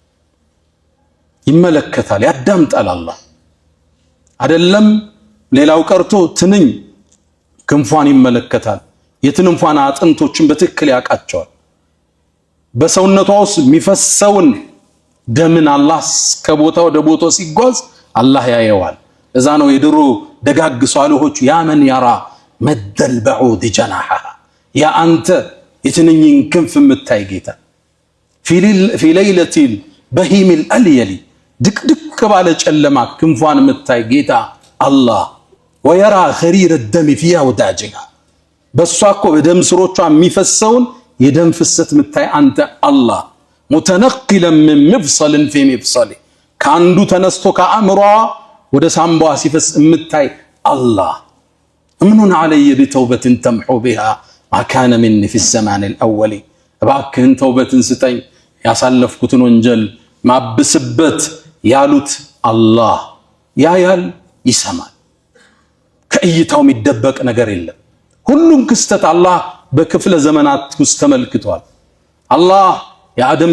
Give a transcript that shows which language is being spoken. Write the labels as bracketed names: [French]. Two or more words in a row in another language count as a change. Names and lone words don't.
[Amharic] ይመለከታል ያዳምጣል አላህ አይደለም ሌላው ቀርቶ ትንኝ ክንፏን ይመለከታል የትንንፏን አጥንቶችን በትክክል ያቃቸዋል በሰውነቷ ውስጥ የሚፈሰውን ደምን አላህ ከቦታው ወደ ቦታው ሲጓዝ አላህ ያየዋል እዛ ነው የድሮ ደጋግ ሷሊሆች [Arabic] يا من يرى مد بعوض جناح [Amharic] ያ አንተ የትንኝን ክንፍ የምታይ ጌታ [Arabic] في ليلة بهيم الأليل [Amharic] ድቅድቅ ባለ ጨለማ ክንፏን የምታይ ጌታ አላህ [Arabic] ويرى خرير الدم في أوداجها [Amharic] በሷ እኮ በደም ስሮቿ የሚፈሰውን የደም ፍሰት የምታይ አንተ አላህ متنقلا [Arabic] من مفصل في مفصل [Amharic] ካንዱ ተነስቶ ከአእምሯ ወደ ሳምባዋ ሲፈስ የምታይ አላህ [Arabic] امنن علي بتوبة تمحو بها ما كان مني في الزمان الأول [Amharic] እባክህን ተውበትን ስጠኝ ያሳለፍኩትን ወንጀል ማብስበት ያሉት አላህ ያያል ይሰማል ከእይታው የሚደበቅ ነገር የለም ሁሉም ክስተት አላህ በክፍለ ዘመናት ውስጥ ተመልክቷል አላህ የአደም